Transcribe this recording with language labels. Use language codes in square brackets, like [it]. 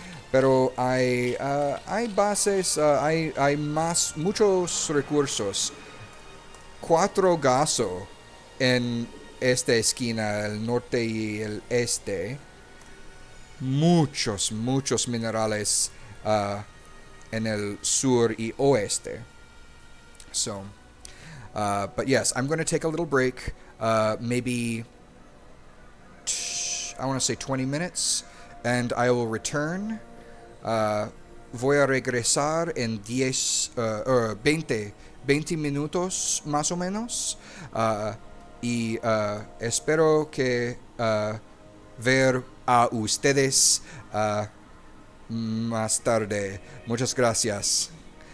[es] Pero hay bases, hay muchos recursos. 4 gaso en esta esquina, el norte y el este. Muchos minerales en el sur y oeste. [en] So, but yes, I'm going to take a little break. Maybe, I want to say 20 minutes. And I will return. [es] Voy a regresar en 20 minutos más o menos. Y espero que ver a ustedes más tarde. Muchas gracias.